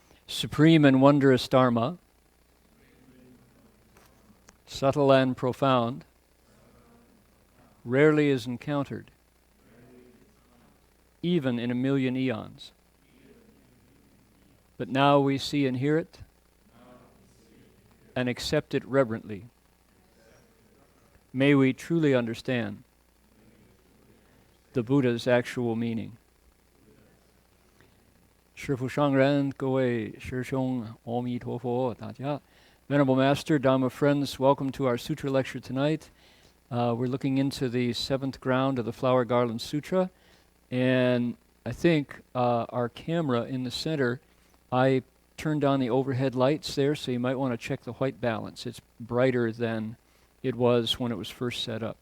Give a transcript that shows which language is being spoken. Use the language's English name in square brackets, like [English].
[English] Supreme and wondrous Dharma, subtle and profound, rarely is encountered, even in a million eons. But now we see and hear it, and accept it reverently. May we truly understand the Buddha's actual meaning. [Chinese] 师父上人，各位师兄，阿弥陀佛，大家。 [English] Venerable Master, Dharma friends, welcome to our Sutra lecture tonight. We're looking into the seventh ground of the Flower Garland Sutra, and I think our camera in the center, I turned on the overhead lights there, so you might want to check the white balance. It's brighter than it was when it was first set up.